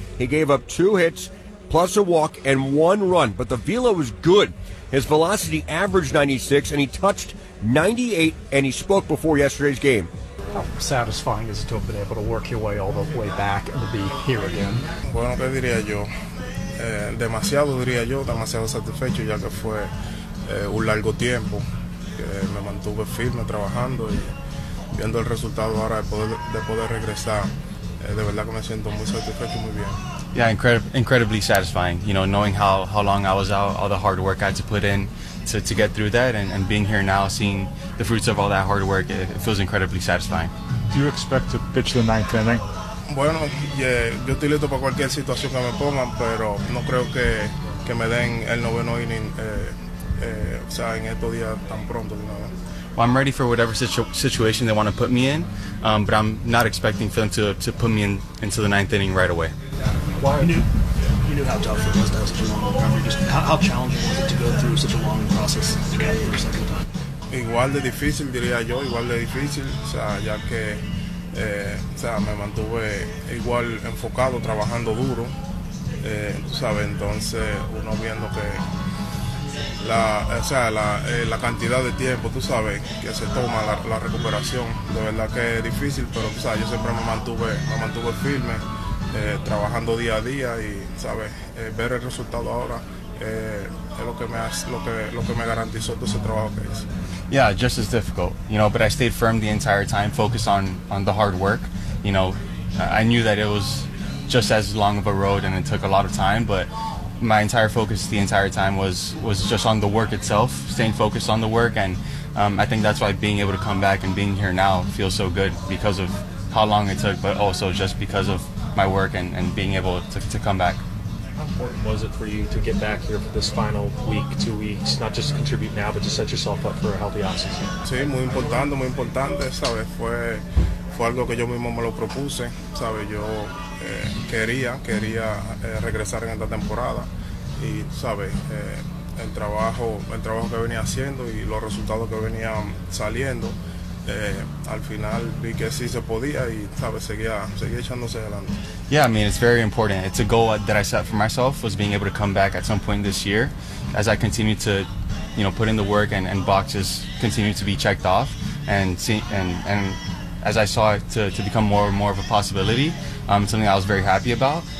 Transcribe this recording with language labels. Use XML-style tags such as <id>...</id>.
<en>He gave up two hits, plus a walk, and one run. But the velo was good. His velocity averaged 96, and he touched 98, and he spoke before yesterday's game. How satisfying is it to have been able to work your way all the way back and to be here again?</en> <es>Bueno, ¿qué diría yo? Demasiado, diría yo, demasiado satisfecho, ya que fue un largo tiempo que me mantuve firme trabajando y viendo el resultado ahora de poder regresar, de verdad que me siento muy satisfecho, muy bien.</es> <en>Yeah, incredibly satisfying, you know, knowing how long I was out, all the hard work I had to put in to get through that, and being here now, seeing the fruits of all that hard work, it feels incredibly satisfying. Do you expect to pitch the ninth inning?</en> <es>Bueno, yo estoy listo para cualquier situación que me pongan, pero no creo que me den el noveno inning, o sea, en estos días tan pronto.</es> <en>You know? Well, I'm ready for whatever situation they want to put me in, but I'm not expecting for them to put me into the ninth inning right away. You knew how tough it was to have such a long recovery. Just how challenging was it to go through such a long process again for a second time?</en> <es>Igual de difícil, diría yo, igual de difícil, o sea, ya que... o sea, me mantuve igual enfocado, trabajando duro, ¿sabes? Entonces, uno viendo que la cantidad de tiempo, tú sabes, que se toma la recuperación, de verdad que es difícil, pero tú sabes, yo siempre me mantuve firme, trabajando día a día y, ¿sabes? Ver el resultado ahora es lo que me garantizó todo ese trabajo que hice.</es> <en>Yeah, just as difficult, you know, but I stayed firm the entire time, focused on the hard work. You know, I knew that it was just as long of a road and it took a lot of time, but my entire focus the entire time was just on the work itself, staying focused on the work, and I think that's why being able to come back and being here now feels so good because of how long it took, but also just because of my work and being able to come back. How important was it for you to get back here for this final week, 2 weeks, not just to contribute now, but to set yourself up for a healthy offseason?</en> <es>Sí, muy importante, ¿sabes? Fue algo que yo mismo me lo propuse, ¿sabes? Yo quería regresar en esta temporada y, ¿sabes? El trabajo que venía haciendo y los resultados que venían saliendo, al final vi que sí se podía y, ¿sabes? Seguía echándose adelante.</es> <en>Yeah, I mean, it's very important. It's a goal that I set for myself, was being able to come back at some point this year as I continue to, you know, put in the work and boxes continue to be checked off. And and as I saw it to become more and more of a possibility, something I was very happy about.</en>